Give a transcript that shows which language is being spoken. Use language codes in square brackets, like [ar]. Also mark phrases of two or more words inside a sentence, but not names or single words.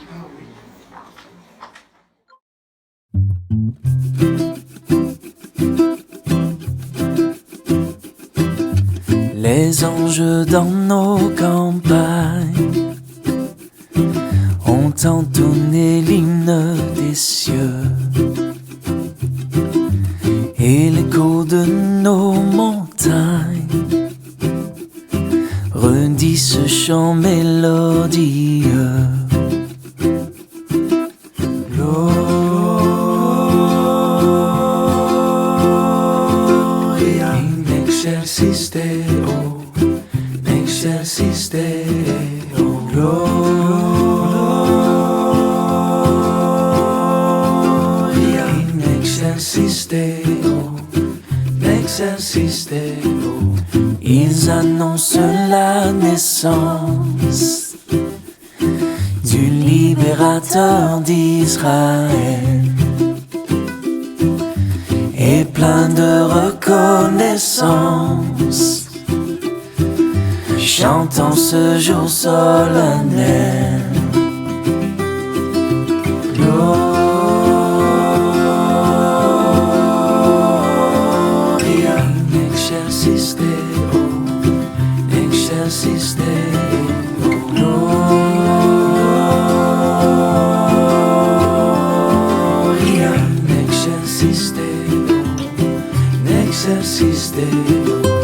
[fr] Les anges dans nos campagnes ont entonné l'hymne des cieux, et l'écho de nos montagnes redit ce chant mélodieux. [la] Gloria in excelsis Deo, in excelsis Deo, Gloria in excelsis Deo, in excelsis Deo. [fr] Ils annoncent la naissance du libérateur d'Israël, et plein de reconnaissance, chantant ce jour solennel. [la] Gloria in excelsis Deo, in excelsis Deo, Gloria in excelsis Deo, in excelsis Deo.